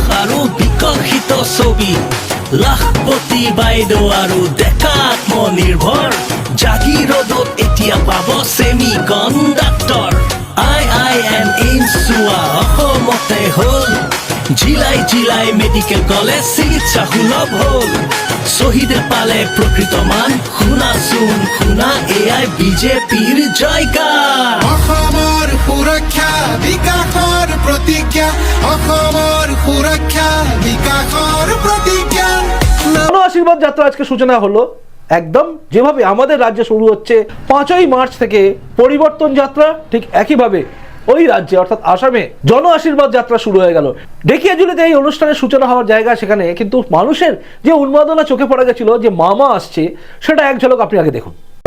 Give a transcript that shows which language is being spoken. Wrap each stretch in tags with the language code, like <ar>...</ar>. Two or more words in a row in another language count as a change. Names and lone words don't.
<as>আৰু বিকশিত ছবি, লাখপতি বাইদেউ আৰু ডেকা আত্মনিৰ্ভৰ, জাগিৰোডত এতিয়া পাব</as> <en>semi conductor,</en> <as>IIM এইমছ চোৱা অসমতে হ'ল, জিলাই জিলাই</as> <en>medical college</en> <as>চিকিৎসা সুলভ হ'ল, শ্বহীদে পালে প্ৰকৃত মান, শুনাচোন শুনা এয়াই বিজেপিৰ জয়গান। অসমৰ সুৰক্ষা বিকাশৰ প্ৰতিজ্ঞা, অসমৰ সুৰক্ষা বিকাশৰ প্ৰতিজ্ঞা।</as> <bn>জন আশীর্বাদ যাত্রা আজকে সূচনা হলো, একদম যেভাবে আমাদের রাজ্যে শুরু হচ্ছে 5ই মার্চ থেকে পরিবর্তন যাত্রা, ঠিক একইভাবে ওই রাজ্যে অর্থাৎ আসামে জন আশীর্বাদ যাত্রা শুরু হয়ে গেল। ঢেকিয়াজুলিতে এই অনুষ্ঠানের সূচনা হওয়ার জায়গা, সেখানে কিন্তু মানুষের যে উন্মাদনা চোখে পড়া গেছিল যে মামা আসছে, সেটা এক ঝলক আপনি আগে দেখুন।</bn>